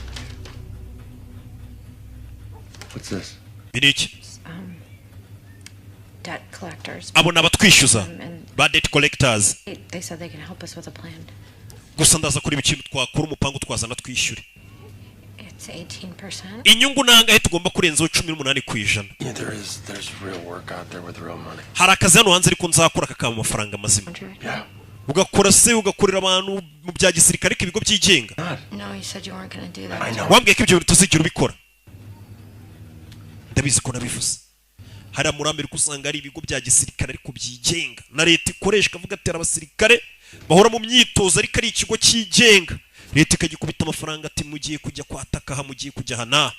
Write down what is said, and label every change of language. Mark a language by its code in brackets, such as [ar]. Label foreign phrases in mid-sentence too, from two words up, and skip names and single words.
[rw] biniki abona abatwishyuza ba [en] debt collectors [rw] gusa ndaza kureba ikintu twakora umupango twazana twishyure [en] It's 18%. [rw] inyungu nangahe tugomba kurenzaho 18%. [en] Yeah, there's real work out there with real money. [rw] hari akazi hano hanze ariko nzakora kakaba amafaranga mazima. [en] Yeah. [rw] ugakora se ugakorera abantu mu bya gisirikare k'ibigo byigenga. [en] No, you said you weren't going to do that. I know. [rw] wambwiye ko ibyo bintu tuzigira ubikora. ndabizi ko nabivuze. hari muri Amerika usanga ari ibigo bya gisirikare ariko byigenga na leta ikoresha kavuga ati abasirikare bahora mu myitozo ariko ari ikigo cyigenga. leta ikagikubita amafaranga ati mugiye kujya kwataka ha mugiye kujya hana.